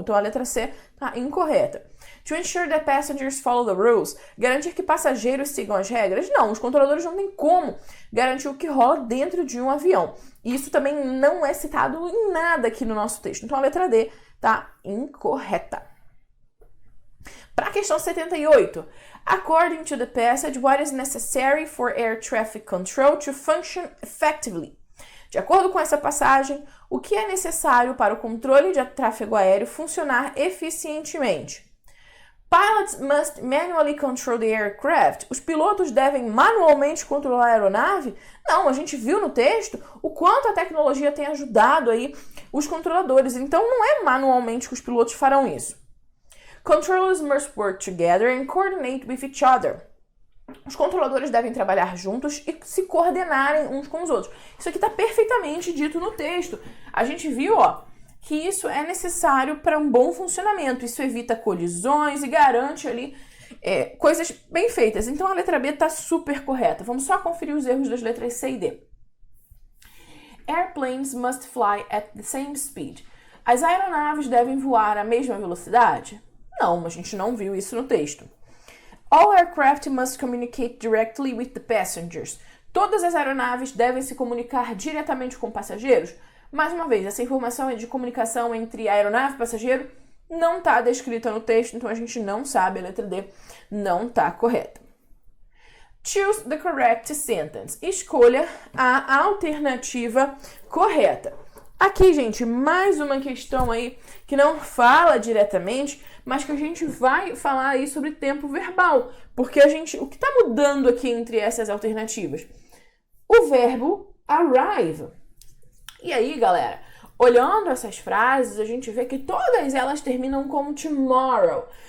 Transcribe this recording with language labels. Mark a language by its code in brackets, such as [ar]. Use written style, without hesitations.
[pt] Então, a letra C está incorreta. [en] To ensure that passengers follow the rules, [pt] garantir que passageiros sigam as regras. Não, os controladores não têm como garantir o que rola dentro de um avião. E isso também não é citado em nada aqui no nosso texto. Então, a letra D está incorreta. Para a questão 78, [en] according to the passage, what is necessary for air traffic control to function effectively? [pt] De acordo com essa passagem, o que é necessário para o controle de tráfego aéreo funcionar eficientemente? [en] Pilots must manually control the aircraft. [pt] Os pilotos devem manualmente controlar a aeronave? Não, a gente viu no texto o quanto a tecnologia tem ajudado aí os controladores. Então, não é manualmente que os pilotos farão isso. [en] Controllers must work together and coordinate with each other. [pt] Os controladores devem trabalhar juntos e se coordenarem uns com os outros. Isso aqui está perfeitamente dito no texto. A gente viu, que isso é necessário para um bom funcionamento. Isso evita colisões e garante ali coisas bem feitas. Então a letra B está super correta. Vamos só conferir os erros das letras C e D. [en] Airplanes must fly at the same speed. [pt] As aeronaves devem voar à mesma velocidade? Não, a gente não viu isso no texto. [en] All aircraft must communicate directly with the passengers. [pt] Todas as aeronaves devem se comunicar diretamente com passageiros? Mais uma vez, essa informação de comunicação entre aeronave e passageiro não está descrita no texto, então a gente não sabe, a letra D não está correta. [en] Choose the correct sentence. [pt] Escolha a alternativa correta. Aqui, gente, mais uma questão aí que não fala diretamente, mas que a gente vai falar aí sobre tempo verbal. Porque o que está mudando aqui entre essas alternativas? O verbo arrive. E aí, galera, olhando essas frases, a gente vê que todas elas terminam com tomorrow.